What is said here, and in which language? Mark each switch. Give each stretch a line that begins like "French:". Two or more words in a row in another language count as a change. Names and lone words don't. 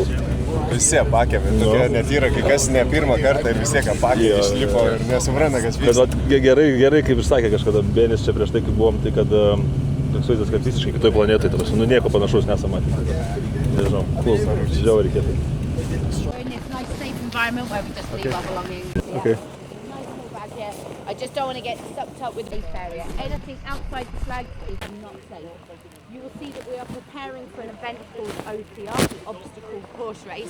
Lithuanian: Visi apakė, bet tokia net yra, kai kas ne pirmą kartą ir vis tiek apakė, išlipo ir nesupranta, kas vyksta. Gerai, kaip išsakė kažkada Benis čia prieš tai, kai buvom, tai kad toks vaizdas, kad visiškai kitoj planetai, nieko panašaus nesam matyti. Nežinau, cool, žiauriai reikėtų.
English: We're in this nice safe environment where we just leave our belongings. Okay. I just don't want to get sucked up with this area. Anything outside the flag is not safe. You will see that we are preparing for an event called OCR, the Obstacle Course Race.